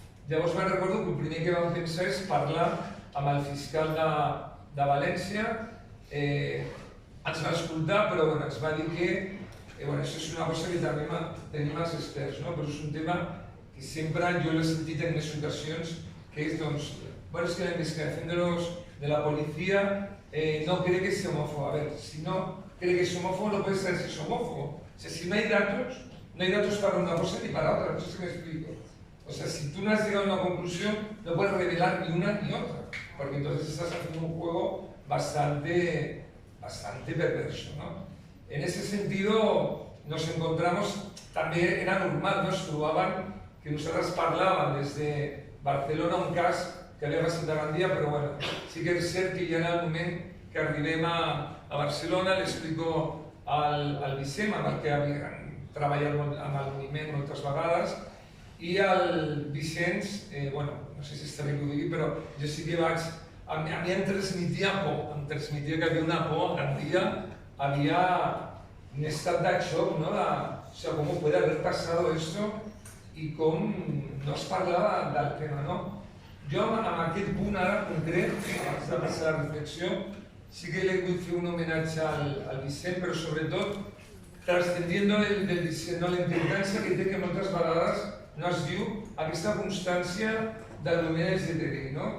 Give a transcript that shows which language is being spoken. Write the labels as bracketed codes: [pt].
[ca] Llavors me'n recordo que el primer que vam pensar és parlar amb el fiscal de València, ens va escoltar, però ens va dir que això és una cosa que també tenim els experts, però és un tema que sempre jo l'he sentit en més ocasions, que és, [es] es que la investigación de la policía no cree que es homófobo. A ver, si no cree que es homófobo, no puede ser si es homófobo. O sea, si no hay datos para una cosa ni para otra, no sé si me explico. O sea, si tú no has llegado a una conclusión, no puedes revelar ni una ni otra, porque entonces estás haciendo un juego bastante perverso, En ese sentido, nos encontramos, también era normal, [ca] nos trobaven que nosaltres parlàvem des de Barcelona un cas que havia passat a Gandia, però sí que és cert que ja en el moment que arribem a Barcelona l'explico al Vicent, amb el que havia treballat amb el moviment moltes vegades, i el Vicenç, no sé si està bé que ho digui, però jo sí que vaig... A mi em transmetia por, em transmetia que havia una por, a Gandia havia un estat de xoc, ¿no? [es] O sea, ¿cómo puede haber pasado esto? [ca] I com no es parlava del tema, no? Jo, en aquest punt ara concret, abans de passar la reflexió, sí que li vull fer un homenatge al Vicent, però sobretot trascendiendo del Vicent, la importància que té que moltes vegades no es diu aquesta constància del moviment LGTBI, no?